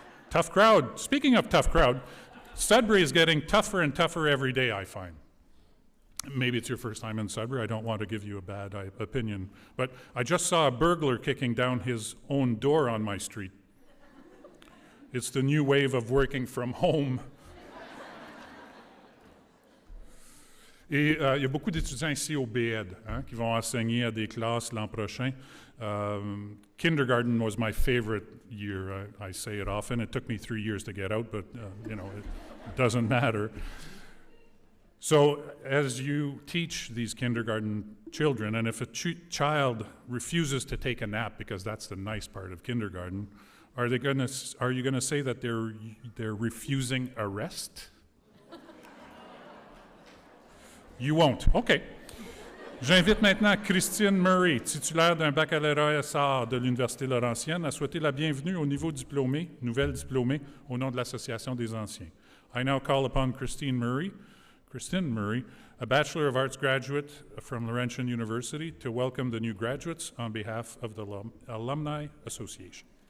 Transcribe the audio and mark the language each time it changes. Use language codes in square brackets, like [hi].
[en] Tough crowd. Speaking of tough crowd, Sudbury is getting tougher and tougher every day, I find. Maybe it's your first time in Sudbury. I don't want to give you a bad opinion. But I just saw a burglar kicking down his own door on my street. It's the new wave of working from home. [fr] Et il y a beaucoup d'étudiants ici au BED qui vont enseigner à des classes l'an prochain. [en] Kindergarten was my favorite year. I say it often. It took me 3 years to get out, but it doesn't matter. So as you teach these kindergarten children, and if a child refuses to take a nap, because that's the nice part of kindergarten, are you going to say that they're refusing arrest? You won't. OK. [fr] J'invite maintenant Christine Murray, titulaire d'un baccalauréat SAR de l'Université Laurentienne, à souhaiter la bienvenue au niveau diplômé, nouvelle diplômée, au nom de l'Association des anciens. [en] I now call upon Kristen Murray, a Bachelor of Arts graduate from Laurentian University, to welcome the new graduates on behalf of the Alumni Association.